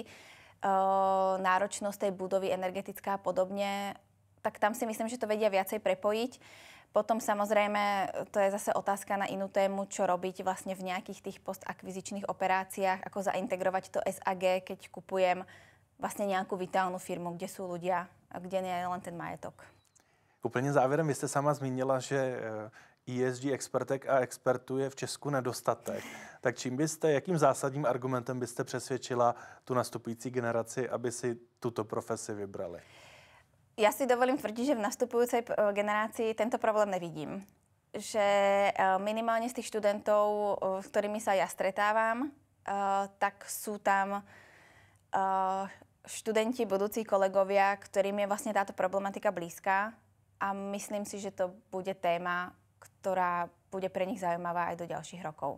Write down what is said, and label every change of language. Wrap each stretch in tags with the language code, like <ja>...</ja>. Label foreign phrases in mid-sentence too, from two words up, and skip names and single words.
<sk>Náročnosť tej budovy energetická a podobne, tak tam si myslím, že to vedia viacej prepojiť. Potom samozrejme, to je zase otázka na inú tému, čo robiť vlastne v nejakých tých postakvizičných operáciách, ako zaintegrovať to SAG, keď kupujem vlastne nejakú vitálnu firmu, kde sú ľudia a kde nie je len ten majetok.</sk> <cs>Úplně závěrem, vy jste sama zmínila, že ESG expertek a expertů je v Česku nedostatek. Tak jakým zásadním argumentem byste přesvědčila tu nastupující generaci, aby si tuto profesi vybrali?</cs> <sk>Ja si dovolím tvrdiť, že v nastupujúcej generácii tento problém nevidím. Že minimálne z tých študentov, s ktorými sa ja stretávam, tak sú tam študenti, budúci kolegovia, ktorým je vlastne táto problematika blízka a myslím si, že to bude téma, ktorá bude pre nich zaujímavá aj do ďalších rokov.</sk>